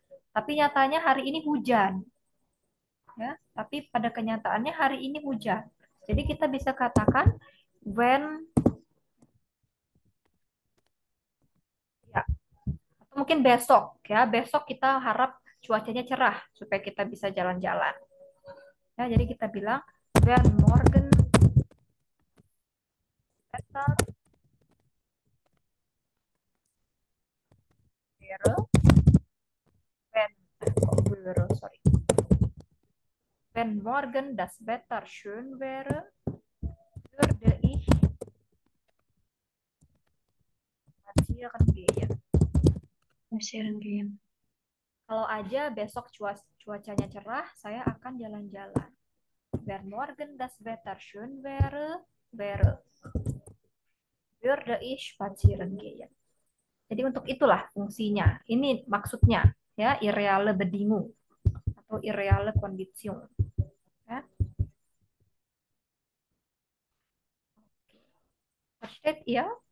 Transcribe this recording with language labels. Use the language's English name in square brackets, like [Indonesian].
[Indonesian] Tapi nyatanya hari ini hujan, ya. Tapi pada kenyataannya hari ini hujan. Jadi kita bisa katakan when, ya, atau mungkin besok, ya. Besok kita harap cuacanya cerah supaya kita bisa jalan-jalan. Ya, jadi kita bilang [German] when morgen Wetter wäre, sorry, wenn morgen das Wetter schön wäre, würde ich spazieren gehen. [English] Sharing. [Indonesian] Kalau aja besok cuacanya cerah, saya akan jalan-jalan. [German] Wenn morgen das Wetter schön würde ich spazieren gehen. [Indonesian] Jadi untuk itulah fungsinya. Ini maksudnya, ya, [German] irreale Bedingung [Indonesian] atau [German] irreale Kondition. [Indonesian] Ya. [German] Versteht ihr?